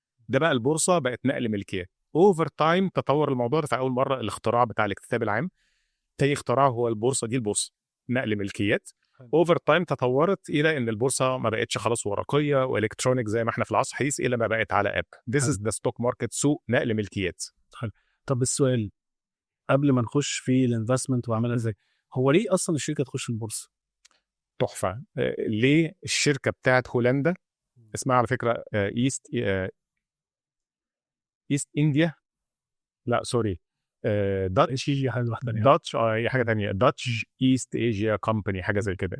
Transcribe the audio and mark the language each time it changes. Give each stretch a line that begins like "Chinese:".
Arabic: ده بقى البورصه بقت نقل ملكيات. اوفر تايم تطور الموضوع ده. في اول مره الاختراع بتاع الاكتتاب العام، تاني اختراع هو البورصه دي، البورصه نقل ملكيات. اوفر تايم تطورت الى ان البورصه ما بقتش خلاص ورقيه والكترونيك زي ما احنا في العصر الحديث، الا ما بقت على اب.
English: This is the stock market،
Arabic: سوق نقل ملكيات. طب السؤال قبل ما نخش في الانفستمنت واعملها ازاي، هو ليه اصلا الشركه تخش البورصه؟ تحفه. ليه الشركه بتاعت هولندا اسمها على فكره ايست انديا، لا سوري، داتش هي حاجه ثانيه، داتش ايست ايجيا كومباني، حاجه زي كده.